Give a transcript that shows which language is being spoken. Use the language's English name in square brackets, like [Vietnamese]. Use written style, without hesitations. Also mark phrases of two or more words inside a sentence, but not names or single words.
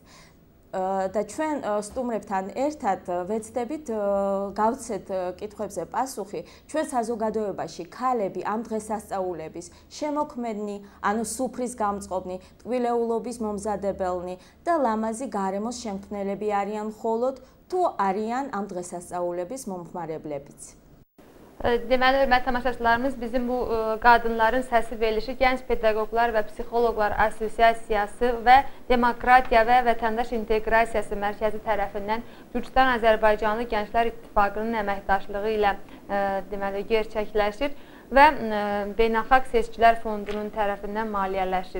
[Georgian] და ჩვენ სტუმრებთან ერთად ვეცდებით გავცეთ კითხვებზე პასუხი, ჩვენ საზოგადოებაში ქალები ამ დღესასწაულების შემოქმედნი, ანუ სუფრის გამწყობნი, ტკბილეულობის მომზადებელნი და ლამაზი გარემოს შემქმნელები არიან მხოლოდ, თუ არიან ამ დღესასწაულების მომხმარებლებიც. [Azerbaijani] Deməli, hörmətli tamaşaçılarımız, bizim bu qadınların səsi verilişi Gənc Pedaqoqlar və Psixoloqlar Assosiasiyası və Demokratiya və Vətəndaş İnteqrasiyası Mərkəzi tərəfindən Gürcüstan-Azərbaycanlı Gənclər İttifaqının əməkdaşlığı ilə deməli gerçəkləşir və Beynəlxalq Seçkilər Fondunun tərəfindən maliyyələşir.